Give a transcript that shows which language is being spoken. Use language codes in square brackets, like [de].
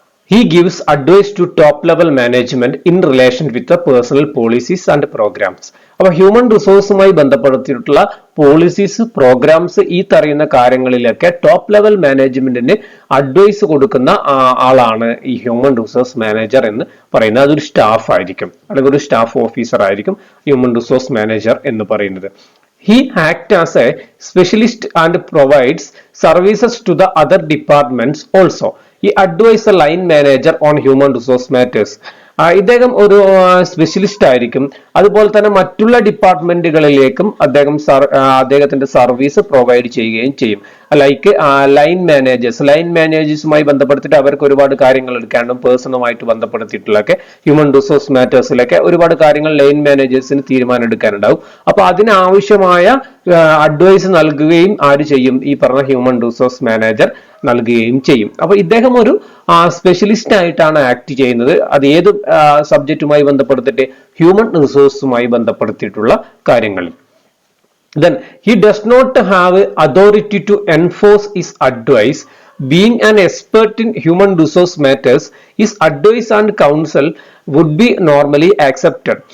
[en] He gives advice to top level management in relation with the personal policies and programs. [ml] അപ്പോൾ human റിസോഴ്സുമായി ബന്ധപ്പെടുത്തിയിട്ടുള്ള policies, programmes ഈ പറയുന്ന കാര്യങ്ങളിലൊക്കെ top level മാനേജ്മെന്റിന് advice കൊടുക്കുന്ന ആളാണ് ഈ ഹ്യൂമൻ റിസോഴ്സ് മാനേജർ എന്ന് പറയുന്നത്. അതൊരു സ്റ്റാഫ് ആയിരിക്കും, അല്ലെങ്കിൽ ഒരു സ്റ്റാഫ് ഓഫീസർ ആയിരിക്കും ഹ്യൂമൻ റിസോഴ്സ് മാനേജർ എന്ന് പറയുന്നത്. [en] He acts as a specialist and provides services to the other departments also. He advises the line manager on human resource matters. [ml] ഇദ്ദേഹം ഒരു സ്പെഷ്യലിസ്റ്റ് ആയിരിക്കും. അതുപോലെ തന്നെ മറ്റുള്ള ഡിപ്പാർട്ട്മെന്റുകളിലേക്കും അദ്ദേഹത്തിന്റെ സർവീസ് പ്രൊവൈഡ് ചെയ്യുകയും ചെയ്യും. ലൈക്ക് ലൈൻ മാനേജേഴ്സുമായി ബന്ധപ്പെടുത്തിയിട്ട് അവർക്ക് ഒരുപാട് കാര്യങ്ങൾ എടുക്കാണ്ടും പേഴ്സണുമായിട്ട് ബന്ധപ്പെടുത്തിയിട്ടുള്ളൊക്കെ ഹ്യൂമൻ റിസോഴ്സ് മാറ്റേഴ്സിലൊക്കെ ഒരുപാട് കാര്യങ്ങൾ ലൈൻ മാനേജേഴ്സിന് തീരുമാനം എടുക്കാനുണ്ടാവും. അപ്പൊ അതിനാവശ്യമായ അഡ്വൈസ് നൽകുകയും ആര് ചെയ്യും? ഈ പറഞ്ഞ ഹ്യൂമൻ റിസോഴ്സ് മാനേജർ നൽകുകയും ചെയ്യും. അപ്പൊ ഇദ്ദേഹം ഒരു സ്പെഷ്യലിസ്റ്റ് ആയിട്ടാണ് ആക്ട് ചെയ്യുന്നത്. അത് ഏത് സബ്ജക്റ്റുമായി ബന്ധപ്പെടുത്തിട്ട്? ഹ്യൂമൻ റിസോഴ്സുമായി ബന്ധപ്പെടുത്തിയിട്ടുള്ള കാര്യങ്ങളിൽ. [en] Then he does not have authority to enforce his advice. Being an expert in human resource matters, his advice and counsel would be normally accepted.